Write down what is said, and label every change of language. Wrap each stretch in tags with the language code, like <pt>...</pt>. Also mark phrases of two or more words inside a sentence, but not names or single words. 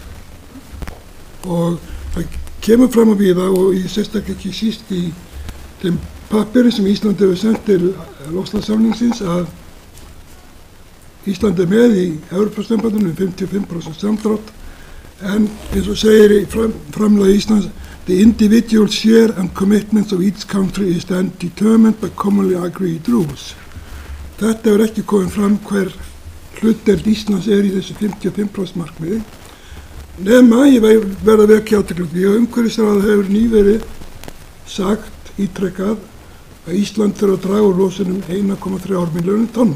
<is>Og það kemur fram að víða og ég sérstaklega ekki síst í þeim pappíri sem Ísland hefur sendt til loftslagssamningsins að Ísland með í Evrópusambandinu 55% samdrátt, en eins og segir í framlagi Íslands,</is> <en>the individual share and commitments of each country is then determined by commonly agreed rules.</en> <is>Þetta hefur ekki komið fram hver hlutdeild Íslands í þessu 55% markmiði. Nema ég verð að vekja athygli á því að umhverfisráð hefur nýverið sagt ítrekað að Ísland þurfi að draga úr losunum 1,3 milljónir tonna.</is>